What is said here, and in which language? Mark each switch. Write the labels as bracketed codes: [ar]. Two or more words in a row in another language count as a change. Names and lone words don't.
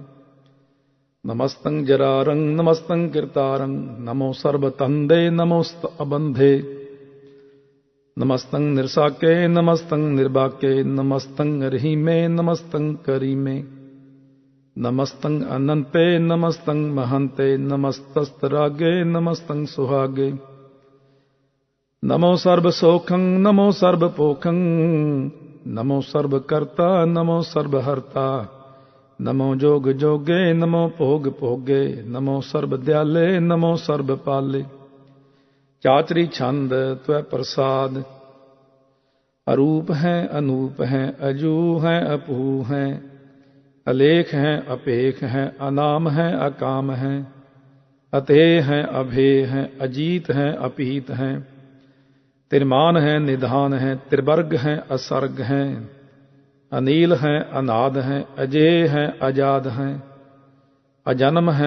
[bra] ਨਮਸਤੰ ਜਰਾਰੰ ਨਮਸਤੰ ਕਿਰਤਾਰੰ ਨਮੋ ਸਰਬ ਤੰਦੇ ਨਮੋਸਤ ਅਬੰਧੇ ਨਮਸਤੰ ਨਿਰਸਾਕੇ ਨਮਸਤੰ ਨਿਰਬਾਕੇ ਨਮਸਤੰ ਰਹੀਮੇ ਨਮਸਤੰ ਕਰੀਮੇ ਨਮਸਤੰ ਅਨੰਤੇ ਨਮਸਤੰ ਮਹੰਤੇ ਨਮਸਤਸਤ ਰਾਗੇ ਨਮਸਤੰ ਸੁਹਾਗੇ ਨਮੋ ਸਰਬ ਸੋਖੰ ਨਮੋ ਸਰਬ ਪੋਖੰ नमो सर्वकर्ता नमो सर्वहर्ता, नमो जोग जोगे नमो भोग भोगे, नमो सर्वदयाले नमो सर्वपाले। चाचरी छंद त्वै प्रसाद, अरूप है अनूप है, अजू है अपू है, अलेख है अपेख है, अनाम है अकाम है, अतेय है अभेय है, अजीत है अपीत है, तिरमान है निधान है, त्रिवर्ग है असर्ग है, अनील है अनाद है, अजेय है अजाद है, अजन्म है